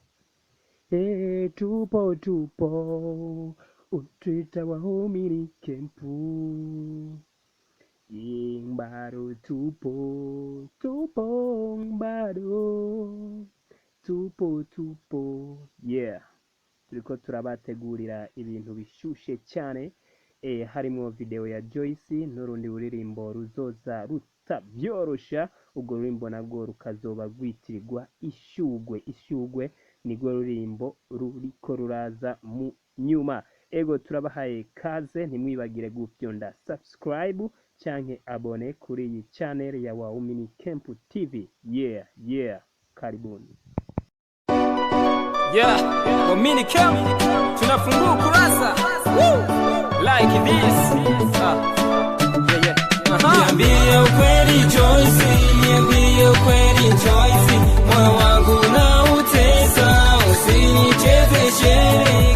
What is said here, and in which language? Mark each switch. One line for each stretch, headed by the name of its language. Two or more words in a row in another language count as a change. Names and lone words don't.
Swahili: Tupo utwita waumini kempu. Bado tupo bado tupo. Yeah,
Rundi: turiko turabategurira ibintu bishushe cyane. Harimo video ya Joyce n'urundi ruririmbo ruzoza rutabyorosha. Ubwo rurimbo nabwo rukazoba rwitirirwa ishugwe nigwo rurimbo ruriko ruraza mu nyuma. Ego turabahaye kaze, ntimwibagire gufyonda subscribe canke abone kuri iyi channel ya Waumini Camp TV.
Swahili: Yeah, karibuni. Waumini Camp, tunafungua kurasa.
English: Like this.
Swahili: Niambie ukweli Joyce, niambie ukweli Joyce, moyo wangu na utesa, usinichezeshe.